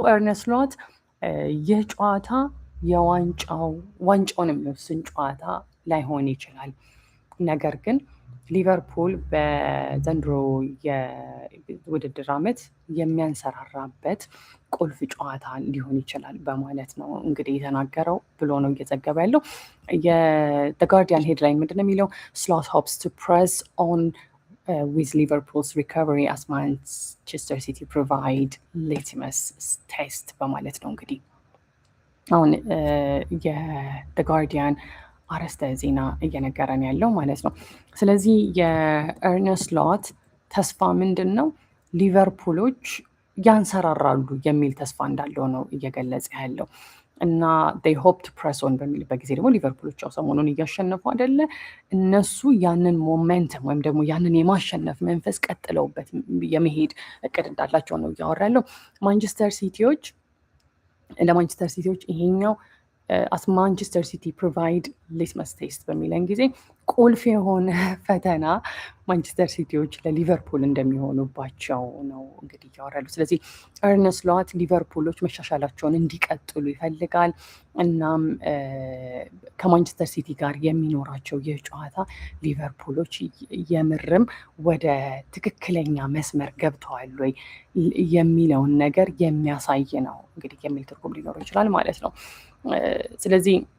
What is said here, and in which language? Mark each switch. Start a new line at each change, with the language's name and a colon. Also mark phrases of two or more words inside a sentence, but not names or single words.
Amharic: ኤርነስት ሎት ይህ ጨዋታ ዋንጫውን የሚወስን ጨዋታ ላይሆን ይችላል፣ ነገር ግን ሊቨርፑል በዘንድሮ የውድድር ዓመት የሚያንሰራራበት ቁልፍ ጨዋታ ሊሆን ይችላል በማለት ነው እንግዲህ የተናገረው ብሎ ነው እየዘገበ ያለው። የጋርዲያን ሄድላይን ምንድን ነው የሚለው?
English: Slot hopes to press on with Liverpool's recovery as Manchester City provide litmus test
Amharic: በማለት ነው እንግዲህ አሁን የጋርዲያን አርዕስተ ዜና እየነገረን ያለው ማለት ነው። ስለዚህ የኤርነስት ሎት ተስፋ ምንድን ነው? ሊቨርፑሎች ያንሰራራሉ የሚል ተስፋ እንዳለው ነው እየገለጸ ያለው እና
English: they hope to press on
Amharic: በሚልበት ጊዜ ደግሞ ሊቨርፑሎች ያው ሰሞኑን እያሸነፉ አይደለ? እነሱ ያንን ሞሜንተም ወይም ደግሞ ያንን የማሸነፍ መንፈስ ቀጥለውበት የመሄድ እቅድ እንዳላቸው ነው እያወራ ያለው። ለማንቸስተር ሲቲዎች ይሄኛው
English: as Manchester City provide litmus test
Amharic: በሚለን ጊዜ ቁልፍ የሆነ ፈተና ማንቸስተር ሲቲዎች ለሊቨርፑል እንደሚሆኑባቸው ነው እንግዲህ ያወራሉ። ስለዚህ ኤርነስት ሎት ሊቨርፑሎች መሻሻላቸውን እንዲቀጥሉ ይፈልጋል። እናም ከማንቸስተር ሲቲ ጋር የሚኖራቸው ይህ ጨዋታ ሊቨርፑሎች የምርም ወደ ትክክለኛ መስመር ገብተዋል ወይ የሚለውን ነገር የሚያሳይ ነው እንግዲህ የሚል ትርጉም ሊኖረው ይችላል ማለት ነው። ስለዚህ